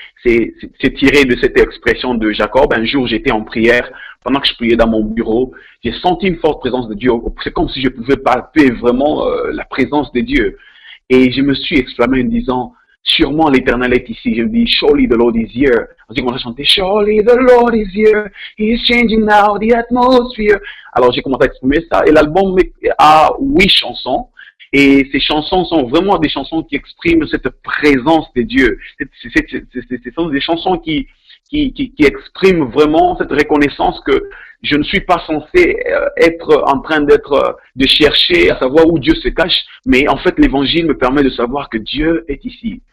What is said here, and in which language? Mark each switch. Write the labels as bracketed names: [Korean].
[French] c'est tiré de cette expression de Jacob. Un jour, j'étais en prière. Pendant que je priais dans mon bureau, j'ai senti une forte présence de Dieu. C'est comme si je pouvais palper vraiment la présence de Dieu. Et je me suis exclamé en disant, sûrement l'Éternel est ici. Je me dis, [English] surely the Lord is here. [French] Ensuite, j'ai commencé à chanter, [English] surely the Lord is here. He is changing now the atmosphere. [French] Alors, j'ai commencé à exprimer ça. Et l'album a 8 chansons. Et ces chansons sont vraiment des chansons qui expriment cette présence de Dieu. Ce sont des chansons qui expriment vraiment cette reconnaissance que je ne suis pas censé être en train de chercher à savoir où Dieu se cache, mais en fait l'évangile me permet de savoir que Dieu est ici.